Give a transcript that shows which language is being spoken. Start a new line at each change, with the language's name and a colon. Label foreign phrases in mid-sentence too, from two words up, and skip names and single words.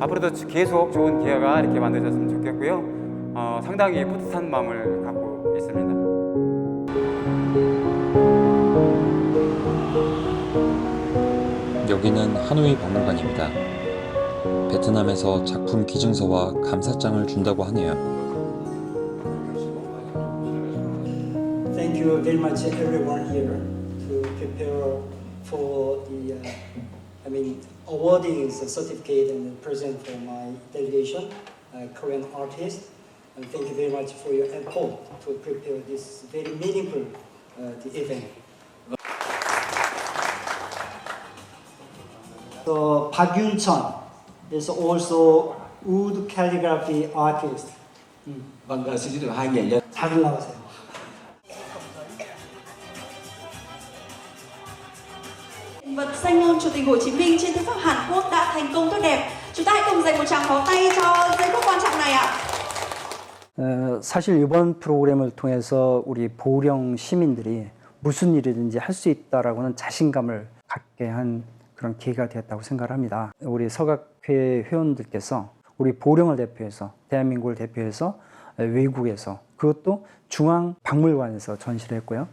Korean: 앞으로도 계속 좋은 기회가 이렇게 만들어졌으면 좋겠고요. 상당히 뿌듯한 마음을 갖고 있습니다. 여기는 하노이 박물관입니다. 베트남에서 작품 기증서와 감사장을 준다고 하네요.
English: Thank you very much everyone here to prepare for the awarding the certificate and present for my delegation, Korean artist. And thank you very much for your effort to prepare this very meaningful the event. So Park Yun-chun is also wood calligraphy artist.
Vietnamese: Vâng, xin được hai nghệ nhân.
Korean: 잘 올라가세요.
Vietnamese: Vật danh ngôn Chủ tịch Hồ Chí Minh trên thư pháp Hàn Quốc đã thành công tốt đẹp. Chúng ta hãy cùng dành một tràng pháo tay cho giây phút quan trọng này ạ.
Korean: 사실 이번 프로그램을 통해서 우리 보령 시민들이 무슨 일이든지 할 수 있다라고는 자신감을 갖게 한 그런 기회가 되었다고 생각을 합니다. 우리 서각회 회원들께서 우리 보령을 대표해서 대한민국을 대표해서 외국에서 그것도 중앙박물관에서 전시를 했고요.